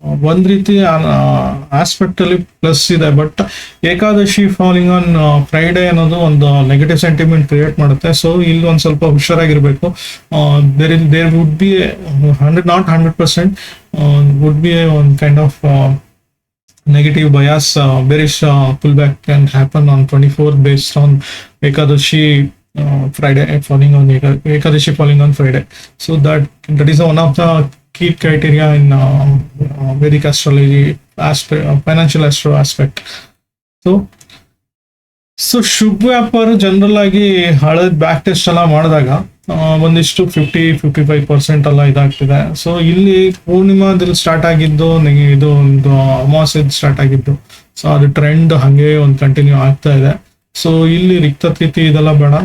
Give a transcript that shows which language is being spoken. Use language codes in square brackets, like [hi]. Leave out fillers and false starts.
[kn] ಒಂದ್ ರೀತಿ ಆಸ್ಪೆಕ್ಟ್ ಅಲ್ಲಿ ಪ್ಲಸ್ ಇದೆ, but Ekadashi [en] falling on Friday [kn] ಅನ್ನೋದು ಒಂದು ನೆಗೆಟಿವ್ ಸೆಂಟಿಮೆಂಟ್ ಕ್ರಿಯೇಟ್ ಮಾಡುತ್ತೆ. ಸೊ ಇಲ್ಲಿ ಒಂದ್ ಸ್ವಲ್ಪ ಹುಷಾರಾಗಿರ್ಬೇಕು. [en] There would be 100% would be one kind of negative bias. Bearish pullback can happen on 24th based on Ekadashi Friday falling on Ekadashi falling on Friday. So that is one of the key criteria in Vedic astrology aspect, financial astro aspect. [kn] So ಶುಭ ವ್ಯಾಪಾರ general ಆಗಿ ಹಳದ್ back test ಎಲ್ಲ ಮಾಡಿದಾಗ ಒಂದಿಷ್ಟು 50-55% ಎಲ್ಲ ಇದಾಗ್ತಿದೆ. So ಇಲ್ಲಿ ಪೂರ್ಣಿಮಾದಲ್ಲಿ start ಆಗಿದ್ದು, ಇದು ಒಂದು ಅಮಾವಾಸ್ಯದ ಸ್ಟಾರ್ಟ್ ಆಗಿದ್ದು. ಸೊ ಅದು ಟ್ರೆಂಡ್ ಹಂಗೆ ಒಂದು ಕಂಟಿನ್ಯೂ ಆಗ್ತಾ ಇದೆ. ಸೊ ಇಲ್ಲಿ ರಿಕ್ತತಿಥಿ ಇದೆಲ್ಲ ಬೇಡ.